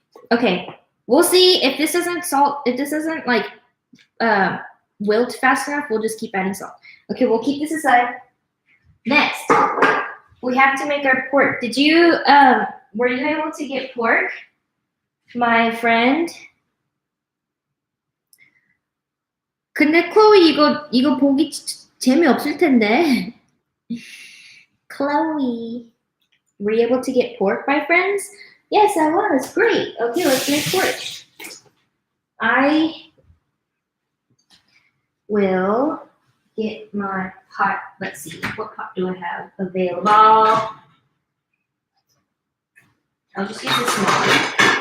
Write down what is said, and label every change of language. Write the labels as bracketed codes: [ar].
[en] Okay, we'll see if this isn't salt. If this isn't like wilt fast enough, we'll just keep adding salt. Okay, we'll keep this aside. Next, we have to make our pork. Did you were you able to get pork, my friend? [ko] 근데 Chloe 이거 보기 재미없을 텐데. [en] Chloe, were you able to get pork, my friends? Yes, I was. Great. Okay, let's make pork. I will get my pot. Let's see. What pot do I have available? I'll just use this small one.